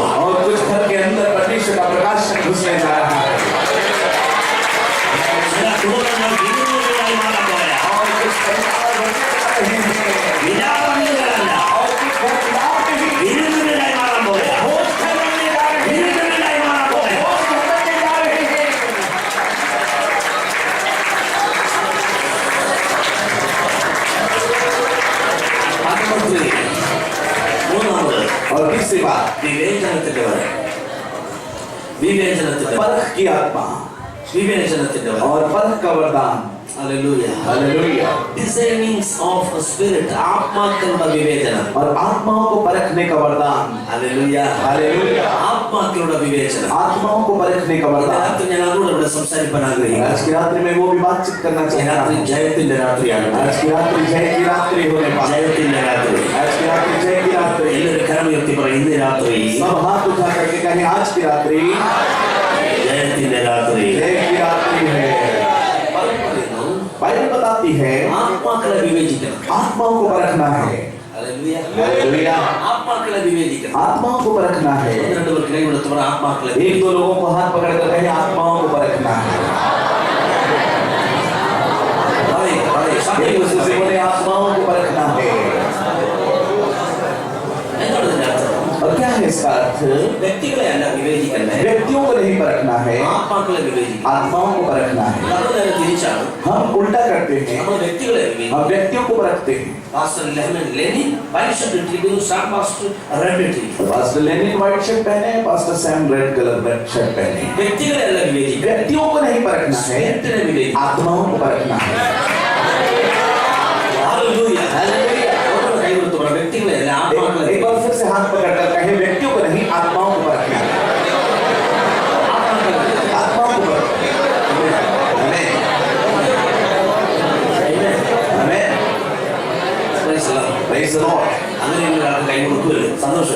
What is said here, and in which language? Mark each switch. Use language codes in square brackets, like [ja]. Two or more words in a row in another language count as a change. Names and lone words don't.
[hi] और कुछ घर के अंदर परमेश्वर का प्रकाश घुसने जा रहा है [ml] ചില കുടുംബങ്ങൾ വിരുന്നുകളായി മാറാൻ പോയാ. [hi] और कुछ परिवार बनने जा रहे हैं [ml] വിലാപങ്ങളല്ല, [hi] और कुछ घर खिलाफ नहीं [ml] വിരുന്നുകളായി മാറാൻ പോയാ. [hi] भोज घर बनने जा रहे हैं [ml] വിരുന്നുകളായി മാറാൻ പോയാ. [hi] भोज घर बनने जा रहे हैं [ml] പത്തൊമ്പത് മൂന്നാമത് [hi] और तीसरी बात [ml] വിവേചനത്തിന്റെ വര. വിവേചനത്തിന്റെ വര. [hi] परख की आत्मा [ml] വിവേചനത്തിന്റെ വര. [hi] और परख का वरदान Hallelujah. हालेलुया [en] Discernings of a spirit. [ml] ആത്മാക്കളുടെ വിവേചനം. [hi] और आत्माओं को परखने का वरदान Hallelujah. हालेलुया [ml] ആത്മാക്കളുടെ വിവേചനം. [hi] आत्माओं को परखने का [ml] ഇന്ന് [hi] वरदान [ml] രാത്രി ഞാൻ അതുകൂടെ ഇവിടെ സംസാരിക്കാൻ ആഗ്രഹിക്കുന്നു. [hi] आज की रात्रि में वो भी बातचीत करना [ml] ഈ [hi] चाहता [ml] രാത്രി [hi] हूं [ml] ജയത്തിന്റെ രാത്രിയാണ്. [hi] आज की रात्रि जय की रात्रि होने वाली [ml] ജയത്തിന്റെ രാത്രി. [hi] आज की रात्रि जय की रात्रि [ml] എല്ലാവരും കരമുയർത്തി പറയും, ഇന്ന് രാത്രി [hi] सब हाथ उठा करके कहें आज की रात्रि [ml] ജയത്തിന്റെ രാത്രി. [hi] जय की रात्रि है बाइबल बताती है [ml] ആത്മാക്കളെ വിവേചിക്കണം. [hi] आत्माओं को परखना है Hallelujah. हालेलुया [ml] ആത്മാക്കളെ വിവേചിക്കണം. [hi] आत्माओं को परखना है [ml] ഒന്ന് രണ്ട് പേർക്ക് കൈ കൊടുത്തവർ ആത്മാക്കളെ [hi] एक दो लोगों को हाथ पकड़ कर कहें आत्माओं को परखना है [ml] പറയും, പറയും. [hi] एक दूसरे से बोले आत्माओं को परखना है [ml] എന്താണ് ഇതിന്റെ അർത്ഥം? [hi] और क्या है इसका अर्थ [ml] വ്യക്തികളെ അല്ല വിവേചിക്കണ്ടേ, [hi] व्यक्तियों को नहीं परखना है [ml] ആത്മാക്കളെ വിവേചിക്കണം. [hi] आत्माओं को परखना है [ml] അത് നേരെ തിരിച്ചാണ്. [hi] हम उल्टा करते हैं [ml] നമ്മൾ വ്യക്തികളെ വിവേചിക്കണം. [hi] हम व्यक्तियों को परखते हैं [ml] പാസ്റ്റർ ലെനിൻ [en] white shirt [ml] ഇട്ടിരിക്കുന്നു, സാം പാസ്റ്റർ റെഡ് ഇട്ടിരിക്കുന്നു. [hi] पास्टर लेनिन [en] white shirt [hi] पहने हैं पास्टर सैम [en] red colour red shirt [hi] पहने हैं [ml] വ്യക്തികളെ അല്ല വിവേചിക്കണം, [hi] व्यक्तियों को नहीं परखना है [ml] സ്പിരിറ്റിനെ വിവേചിക്കണം. [hi] आत्माओं को परखना है [ml] ഹല്ലേലൂയ. ഓരോ കൈ കൊടുത്തു പറ, വ്യക്തികളെ അല്ല ആത്മാക്കളെ. [hi] एक बार फिर से हाथ पकड़ कर कहें व्यक्तियों को नहीं आत्माओं को परखना है आत्माओं को परखना है आमीन आमीन [en] Praise the Lord. Praise the Lord [ml] അങ്ങനെയുള്ള ഒരാൾക്ക് കൈ കൊടുക്കുമല്ലോ, സന്തോഷം.